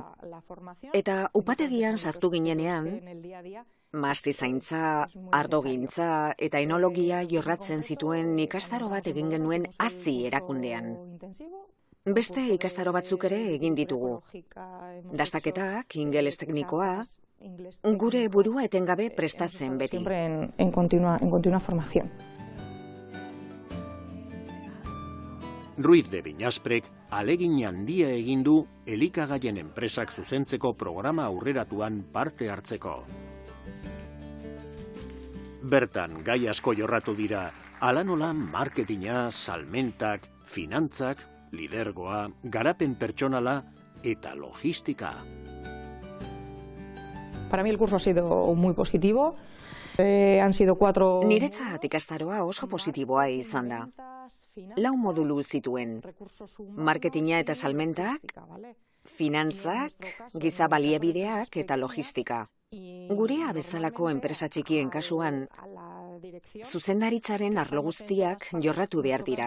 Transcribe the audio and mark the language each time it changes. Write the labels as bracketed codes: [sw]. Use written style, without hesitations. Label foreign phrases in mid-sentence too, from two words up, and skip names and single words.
[eu] Eta upategian sartu ginenean, mahasti zaintza, ardogintza eta enologia jorratzen zituen ikastaro bat egin genuen hazi erakundean. Beste ikastaro batzuk ere egin ditugu. Dastaketak, ingeles teknikoa, gure burua etengabe prestatzen beti. [es] En continua formación. [eu] Ruiz de Viñasprek alegin handia egin du elikagaien enpresak zuzentzeko programa aurreratuan parte hartzeko. Bertan gai asko jorratu dira, hala nola marketinga, salmentak, finantzak, lidergoa, garapen pertsonala eta logistika. [es] Para mí el curso ha sido muy positivo. Han sido 4... [eu] Niretzat ikastaroa oso positiboa izan da. 4 modulu zituen. Marketinga eta salmentak, finantzak, giza baliabideak eta logistika. Gurea bezalako enpresa txikien kasuan, zuzendaritzaren arlo guztiak jorratu behar dira.